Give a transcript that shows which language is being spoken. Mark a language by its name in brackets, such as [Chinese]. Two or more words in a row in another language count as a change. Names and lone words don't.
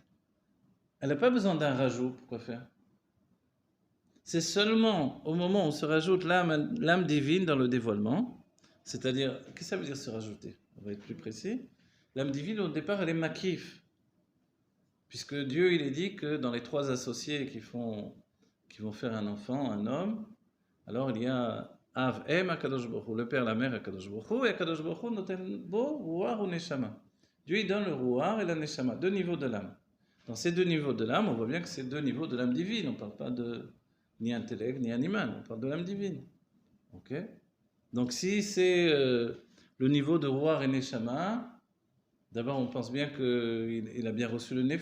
[French] Elle n'a pas besoin d'un rajout, pourquoi faire? C'est seulement au moment où on se rajoute l'âme divine dans le dévoilement, c'est-à-dire, qu'est-ce que ça veut dire se rajouter? On va être plus précis. L'âme divine, au départ, elle est makif, puisque Dieu, il est dit que dans les trois associés qui vont faire un enfant, un homme, alors il y a [Hebrew] אב, אם, הקדוש ברוך הוא, [French] le père, la mère, [Hebrew] הקדוש ברוך הוא, et הקדוש ברוך הוא נותן בו רוח ou neshama. [French] Dieu, il donne le ruar et la neshama, deux niveaux de l'âme. Dans ces deux niveaux de l'âme, on voit bien que c'est deux niveaux de l'âme divine. On ne parle pas de ni intellect ni animal, on parle de l'âme divine. Ok? Donc si c'est le niveau de Ruach et Neshama, d'abord on pense bien qu'il a bien reçu le Nefesh.